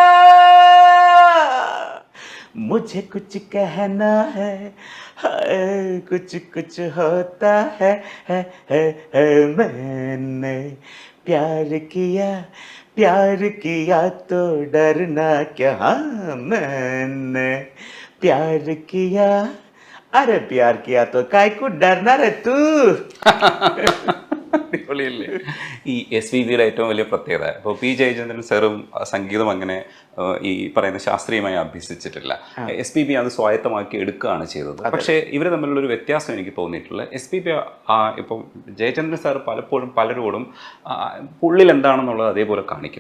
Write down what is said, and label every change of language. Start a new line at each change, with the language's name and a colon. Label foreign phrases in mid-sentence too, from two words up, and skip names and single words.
Hindi: मुझे कुछ कहना है कुछ कुछ होता है, मैंने प्यार किया तो डरना क्या, मैंने प्यार किया, अरे प्यार किया तो काय को डरना रे तू.
Malayalam: അടിപൊളിയല്ലേ? ഈ SPBയുടെ ഏറ്റവും വലിയ പ്രത്യേകത, ഇപ്പോൾ P ജയചന്ദ്രൻ സാറും സംഗീതം അങ്ങനെ ഈ പറയുന്ന ശാസ്ത്രീയമായി അഭ്യസിച്ചിട്ടില്ല. SPB അത് സ്വായത്തമാക്കി എടുക്കുകയാണ് ചെയ്തത്. പക്ഷേ ഇവർ തമ്മിലുള്ളൊരു വ്യത്യാസം എനിക്ക് തോന്നിയിട്ടുള്ളത്, SPB ഇപ്പം ജയചന്ദ്രൻ സാർ പലപ്പോഴും പലരോടും ഉള്ളിൽ എന്താണെന്നുള്ളത് അതേപോലെ കാണിക്കും.